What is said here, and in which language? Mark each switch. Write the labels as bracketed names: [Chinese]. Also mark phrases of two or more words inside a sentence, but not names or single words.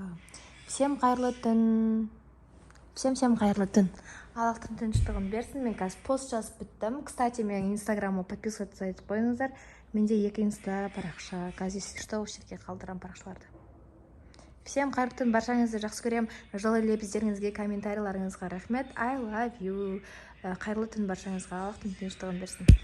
[Kazakh] Всем қайырлы түн. Всем қайырлы түн. Аллахтың тыныштығын берсін. Мен қазір пост жазып біттім. Кстати, менің инстаграмыма подписываться етіп қойыңыздар. Менде 2 инста парақша. Қазір что осы жерге қалдырам парақшаларды. Всем қайырлы түн. Баршаңызды жақсы көрем. Жылы лебіздеріңізге, комментарийларыңызға рахмет. [English] I love you. [Kazakh] Қайырлы түн баршаңызға. Аллахтың тыныштығын берсін.